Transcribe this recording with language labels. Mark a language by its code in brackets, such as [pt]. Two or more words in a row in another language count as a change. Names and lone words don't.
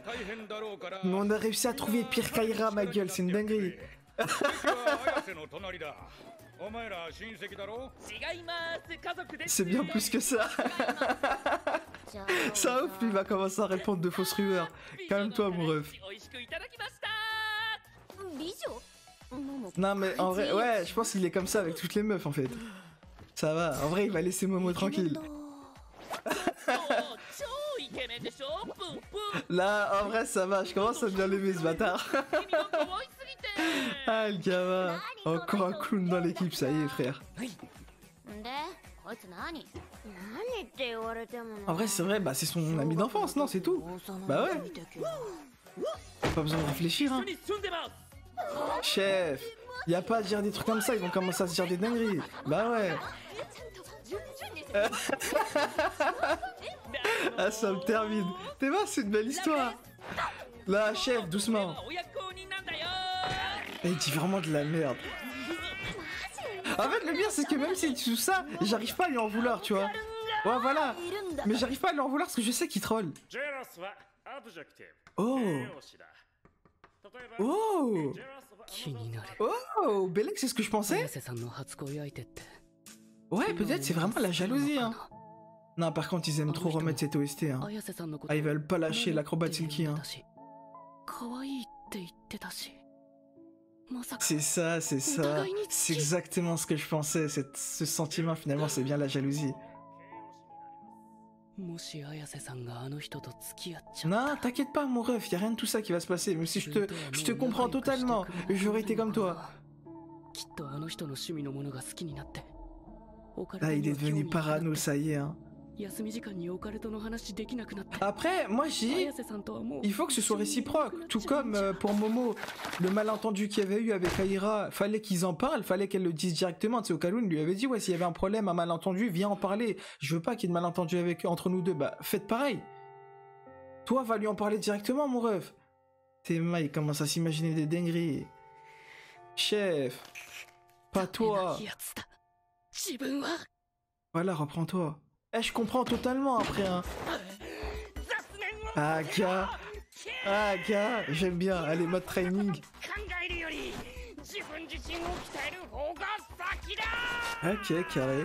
[fr] Mais on a réussi à trouver pire qu'Aira ma gueule, c'est une dinguerie. C'est bien plus que ça. [ja] じゃあ [fr] Ça ouf, lui, il va commencer à répondre de fausses rumeurs. Calme-toi, mon ref. [ja] 美女 [fr] Non, mais en vrai, ouais, je pense qu'il est comme ça avec toutes les meufs, en fait. Ça va, en vrai, il va laisser Momo tranquille. Là, en vrai, ça va, je commence à bien l'aimer, ce bâtard. Ah, le gamin. Encore un clown dans l'équipe, ça y est, frère. [ja] でこいつ何何って言われても [fr] En vrai, c'est vrai, bah, c'est son ami d'enfance, non, c'est tout. Bah ouais. Pas besoin de réfléchir, hein. Chef, y a pas à dire des trucs comme ça, ils vont commencer à se dire des dingueries. Bah ouais. Ah, ça me termine. T'es vois, c'est une belle histoire. Là, chef, doucement. Et il dit vraiment de la merde. En fait, le pire, c'est que même s'il dit tout ça, j'arrive pas à lui en vouloir, tu vois. Ouais, voilà. Mais j'arrive pas à lui en vouloir parce que je sais qu'il troll. Oh. Oh. [ja] 気になる [fr] Oh, Belek, c'est ce que je pensais. [ja] 綾瀬さんの初恋相手って [fr] Ouais, peut-être c'est vraiment la jalousie, hein. Non, par contre, ils aiment trop remettre cette OST, hein. [ja] 綾瀬さんのこと [fr] Ah, ils veulent pas lâcher l'acrobat Silky, hein. [ja] 可愛いって言ってたしまさか [fr] C'est ça, c'est ça. C'est exactement ce que je pensais. Ce sentiment, finalement, c'est bien la jalousie. [ja] もし綾瀬さんがあの人と付き合っちゃっ [fr] Non, t'inquiète pas, mon ref, y a rien de tout ça qui va se passer. Même si je te comprends totalement. J'aurais été comme toi. [ja] きっとあの人の趣味のものが好きになってオカル [fr] Là, [ja] ト [fr] il [ja] に [fr] est [ja] は興 [fr] devenu [ja] 味がなく [fr] parano, [ja] て [fr] ça y est, hein. [ja] 休み時間にオカルトの話できなくなって [fr] Après, moi, je dis, [ja] 綾瀬さんとはもう [fr] il faut que ce soit réciproque. Tout comme pour Momo, le malentendu qu'il y avait eu avec Aira, fallait qu'ils en parlent, fallait qu'elle le dise directement. Tu sais, Okalun lui avait dit, ouais, s'il y avait un problème, un malentendu, viens en parler. Je veux pas qu'il y ait de malentendu entre nous deux. Bah, faites pareil. Toi, va lui en parler directement, mon ref. Théma, il commence à s'imaginer des dingueries. Chef, pas toi. [ja] やつだ自分は [fr] Voilà, reprends-toi. Eh, je comprends totalement après, hein. Ah, gars. Ah, gars, j'aime bien. Allez, mode training. Ok, carré.